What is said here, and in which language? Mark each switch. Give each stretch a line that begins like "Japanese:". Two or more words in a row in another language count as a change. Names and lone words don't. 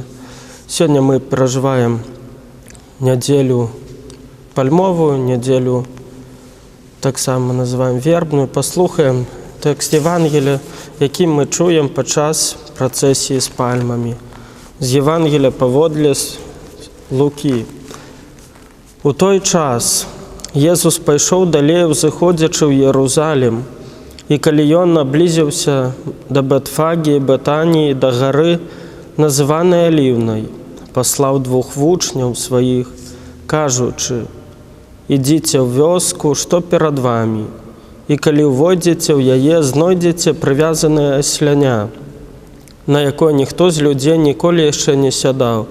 Ukrainian: Сьогодні ми переживаємо неділю пальмову, неділю так само називаємо вербну. Послухаємо текст Євангелія, який ми чуємо під час процесії з пальмами. З Євангелія паводле Луки.
Belarusian: У той час Єсус пайшоў далей, узыходзячы ў Єрусалім, і калі ён наблізіўся да Бетфагі і Бетаніі, да гары, называнай Аліўнай, паслаў двух вучняў сваіх, кажучы: «Ідзіце ў вёску, што перад вамі, і калі ўвойдзеце ў яе, знойдзеце прывязанае асляня, на якое ніхто з людзей ніколі яшчэ не сядаў.